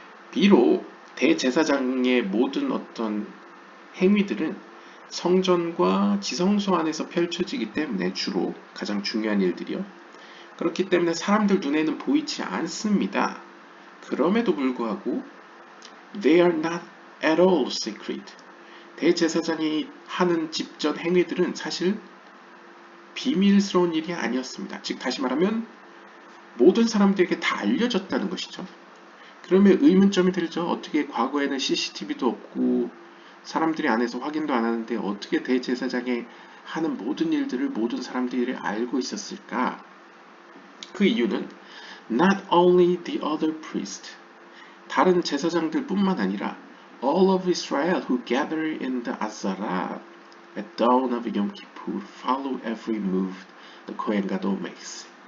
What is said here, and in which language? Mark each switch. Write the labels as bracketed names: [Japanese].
[Korean] 비록 대제사장의 모든 어떤 행위들은 성전과 지성소 안에서 펼쳐지기 때문에 주로 가장 중요한 일들이요. 그렇기 때문에 사람들 눈에는 보이지 않습니다. 그럼에도 불구하고 [English] they are not at all secret. [Korean] 대제사장이 하는 집전 행위들은 사실 비밀스러운 일이 아니었습니다. 즉 다시 말하면 모든 사람들에게 다 알려졌다는 것이죠. 그러면 의문점이 들죠. 어떻게 과거에는 CCTV도 없고 사람들이 안에서 확인도 안 하는데 어떻게 대제사장이 하는 모든 일들을 모든 사람들이 알고 있었을까? 그 이유는 [English] not only the other priest, [Korean] 다른 제사장들 뿐만 아니라 [English] all of Israel who gather in the Azara at dawn of Yom Kippur follow every move the Kohen Gadol makes.